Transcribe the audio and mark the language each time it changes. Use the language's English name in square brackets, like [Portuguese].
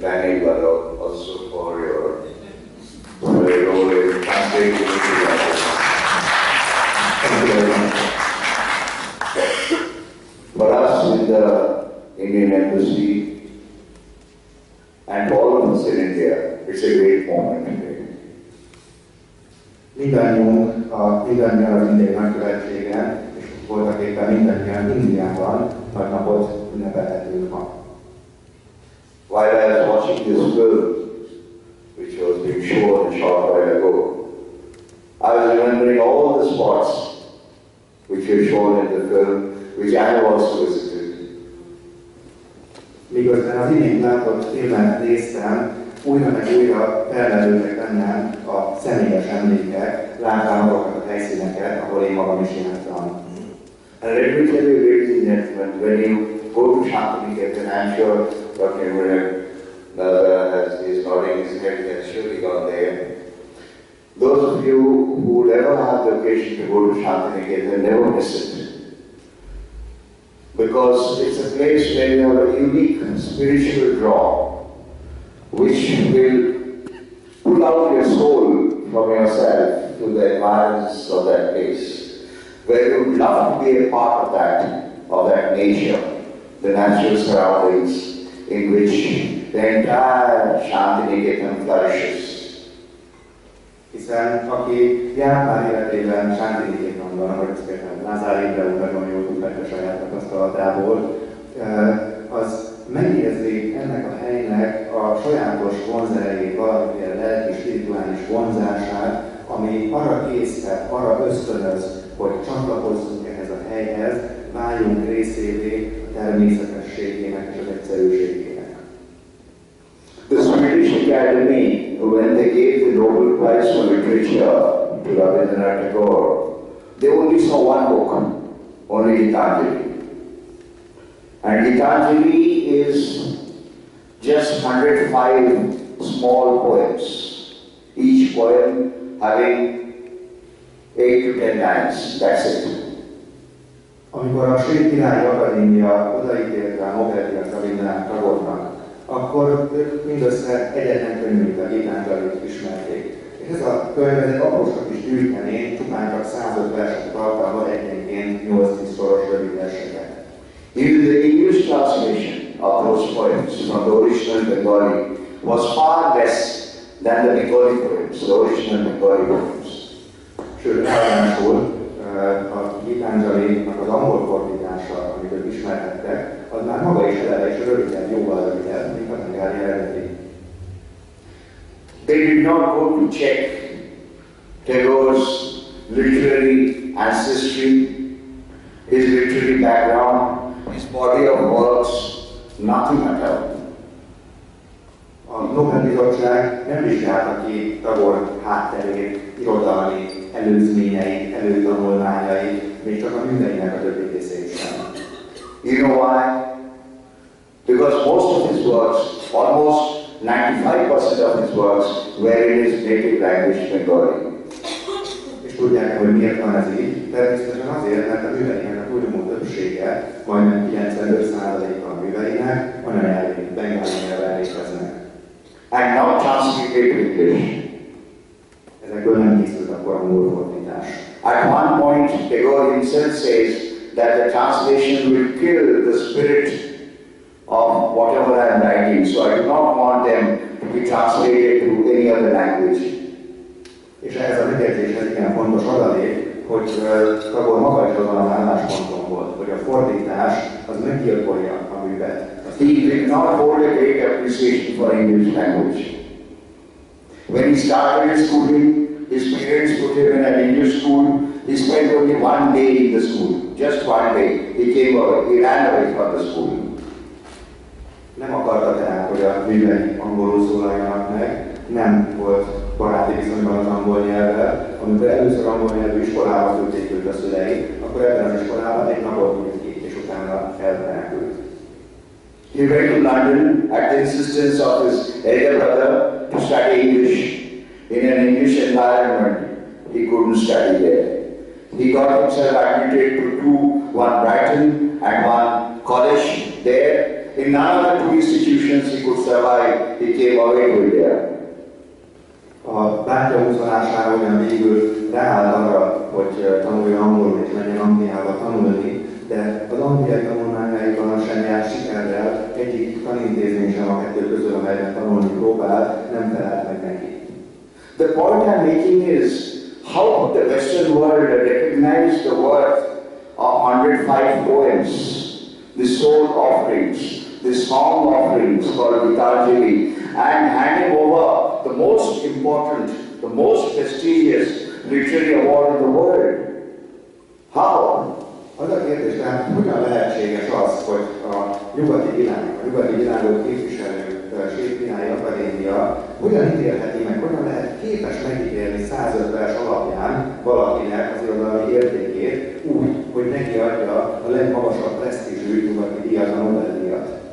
[English] Tanwirupa, also for your role in translating into language. Thank you very much. For us in the Indian Embassy and all of us in India, it's a great moment today. [Hungarian] Mindannyian az Indiai Nagykövetségen, és voltak éppen mindannyian Indiában nagy napot ünnepelhetünk ma. [English] While I was watching this film, which was being shown a short while ago, I was remembering all the spots which were shown in the film, which I have also visited. [Hungarian] Miközben az imént látott filmet néztem, újra meg újra felmerültek bennem a személyes emlékek, látván azokat a helyszíneket, ahol én magam is jártam. [English] And let me tell you, ladies and gentlemen, when you go to Shantiniketan, I'm sure Dr. Mishra is nodding his head, he has surely gone there. Those of you who would ever have the occasion to go to Shantiniketan, never miss it. Because it's a place where you have a unique spiritual draw, which will pull out your soul from yourself to the environs of that place, where you would love to be a part of that nature, the natural surroundings in which the entire Shantiniketan flourishes. [Hungarian] Hiszen aki járt már életében Shantiniketanban, ahogy ezt például Lázár Imre úr nagyon jól tudták a saját tapasztalatából, az megérzi ennek a helynek a sajátos vonzerejét, valamiféle lelki, spirituális vonzását, ami arra késztet, arra ösztönöz, hogy csatlakozzunk ehhez a helyhez, váljunk részévé a természetességének és az egyszerűségének. [English] The Swedish Academy, when they gave the Nobel Prize for Literature to Rabindranath Tagore, they only saw one book, only Gitanjali. And Gitanjali is just 105 small poems, each poem having 8 to 10 lines, that's it. [Hungarian] Amikor a Svéd Királyi Akadémia odaítélte a Nobel-díjat Rabindranath Tagornak, akkor ők mindössze egyetlen könyvét, a Gitanjalit ismerték. És ez a könyv egy aprósnak is gyűjtené, csupán csak 105 verset tartalmaz, egyenként 8-10 soros rövid verseket. [English] Even the English translation of those poems from the original Bengali was far less than the Bengali poems, the original Bengali poems. [Hungarian] Sőt, ráadásul a Gitanjalinak az angol fordítása, amit ők ismerhettek, az már maga is eleve és rövidebb, jóval rövidebb, mint a bengali eredeti. [English] They did not go to check Tagore's literary ancestry, his literary background, his body of works, nothing at all. [Hungarian] A Nobel-bizottság nem vizsgálta ki Tagore hátterét, irodalmi előzményeit, előtanulmányait, még csak a műveinek a többi részét sem. [English] You know why? Because most of his works, almost 95% of his works, were in his native language, Bengali. [Hungarian] És tudják, hogy miért van ez így? Természetesen azért, mert a műveinek a túlnyomó többsége, majdnem 95%-a a műveinek anyanyelvén, bengali nyelven léteznek. [English] And not translated to English. [Hungarian] Ezekből nem készült akkor a angol fordítás. [English] At one point, Tagore himself says that the translation will kill the spirit of whatever I am writing, so I do not want them to be translated to any other language. [Hungarian] És ehhez a megjegyzéshez igen fontos adalék, hogy Tagore maga is azon az állásponton volt, hogy a fordítás az meggyilkolja a művet. [English] He did not hold a great appreciation for English language. When he started his schooling, his parents put him in an English school. He spent only one day in the school, just one day. He ran away from the school. [Hungarian] Nem akarta tehát, hogy a művei angolul szólaljanak meg, nem volt baráti viszonyban az angol nyelvvel. Amikor először angol nyelvű iskolába küldték őt a szülei, akkor ebben az iskolában egy napot ült ki, és utána elmenekült. [English] He went to London at the insistence of his elder brother to study English. In an English environment, he couldn't study there. He got himself admitted to one Brighton and one college there. In none of the two institutions he could survive. He came away to India. [Hungarian] A bátyja húzolására ugyan végül ráállt arra, hogy tanuljon angolul és menjen Angliába tanulni, de az angliai tanulmányaiban sem járt sikerrel, egyik tanintézmény sem a kettő közül, amelyben tanulni próbált, nem felelt meg neki. [English] The point I'm making is how the Western world recognized the worth of 105 poems, the soul offerings, the song offerings called Gitanjali, and handing over the most important, the most prestigious literary award in the world. How? [Hungarian] Az a kérdés, tehát hogyan lehetséges az, hogy a nyugati világot képviselő Sétpirályi Akadémia hogyan ítélheti meg, hogyan lehet képes megítélni 105 vers alapján valakinek az irodalmi értékét úgy, hogy neki adja a legmagasabb presztízsű nyugati díjat, a Nobel-díjat.